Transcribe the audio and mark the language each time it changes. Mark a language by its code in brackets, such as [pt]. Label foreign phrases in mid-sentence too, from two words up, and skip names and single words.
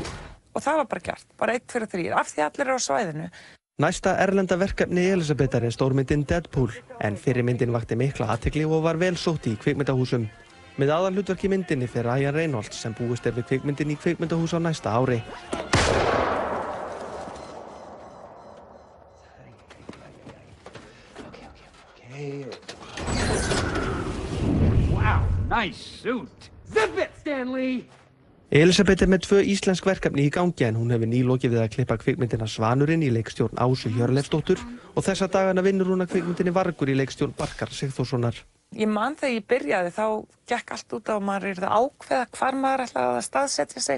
[is] Og það var bara gert, bara 1, 2, 3, af því allir eru á svæðinu. Næsta erlenda verkefni Elísabetar er stórmyndin Deadpool, en fyrri myndin vakti mikla athygli og var vel sótt í kvikmyndahúsum. Með aðalhlutverk í myndinni fer Ryan Reynolds sem búist er við kvikmyndin í kvikmyndahús á næsta ári. [en] Wow, nice suit. Zip it, Stanley! [is] Elísabet er með 2 íslensk verkefni í gangi en hún hefur nýlokið við að klippa kvikmyndina Svanurinn í leikstjórn Ásu Hjörleifsdóttur og þessa dagana vinnur hún að kvikmyndinni Vargur í leikstjórn Barkar Sigþórssonar. Ég man þegar ég byrjaði þá gekk allt út á að maður yrði að ákveða hvar maður ætlaði að staðsetja sig.